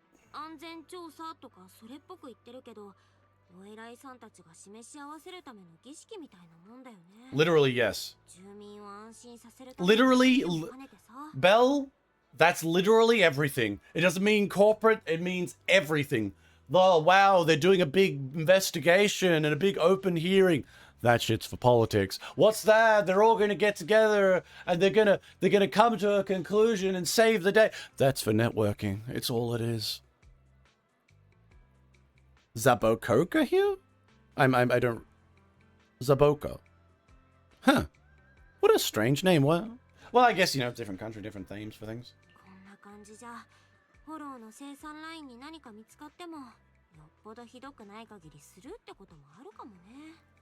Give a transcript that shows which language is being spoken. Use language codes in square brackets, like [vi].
[ja] 安全調査とかそれっぽく言ってるけど、お偉いさんたちが示し合わせるための儀式みたいなもんだよね。 [en] Literally, yes. [ja] 住民を安心させるために [en] Literally, Belle, That's literally everything. It doesn't mean corporate, it means everything. Oh, wow, they're doing a big investigation and a big open hearing. That shit's for politics. What's that? They're all gonna get together and they're gonna come to a conclusion and save the day. That's for networking. It's all it is. Zabokoka here? I don't... Zaboka. Huh. What a strange name. Well, I guess, you know, different country, different themes for things. [ja] こんな感じじゃフォローの生産ラインに何か見つかってもよっぽどひどくない限りスルーってこともあるかもね。